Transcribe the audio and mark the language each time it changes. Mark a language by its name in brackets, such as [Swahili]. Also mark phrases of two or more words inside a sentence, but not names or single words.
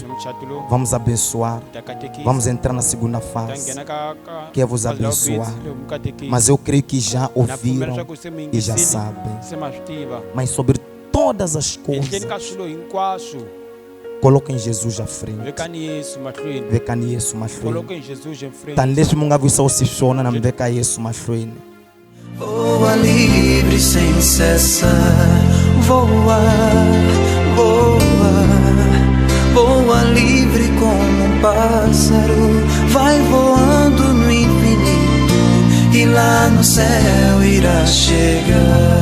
[Portuguese] Vamos abençoar. Vamos entrar na segunda fase, que é vos abençoar. Mas eu creio que já ouviram e já sabem. Mas sobre todas as coisas, Coloquem Jesus à frente. [Tsonga] vekani Yesu mahlweni. Vekani Yesu mahlweni. [Portuguese] Coloquem Jesus em frente. [Tsonga] Tan leswi mu nga visa u swiswona na mi veka Yesu mahlweni. [Portuguese] Voa livre sem cessar, voa, voa, voa livre como um pássaro, vai voando no infinito e lá no céu irá chegar.